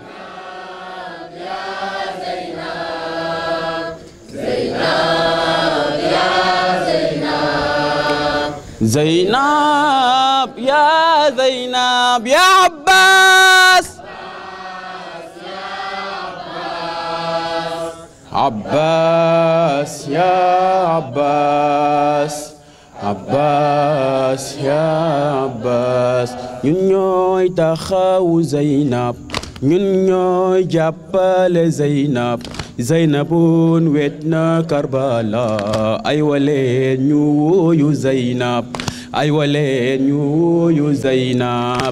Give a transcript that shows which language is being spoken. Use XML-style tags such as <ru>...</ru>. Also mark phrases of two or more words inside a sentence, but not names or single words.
<ar>زينب يا زينب يا عباس، عباس يا عباس، عباس يا عباس.</ar> <wo>ñun ñooy taxawu Zeynab، ñun ñooy jàppale Zeynab. Zeynabun wet na Karbala, ay waleen ñu wuyu Zeynab، ay waleen ñu wuyu Zeynab.</wo>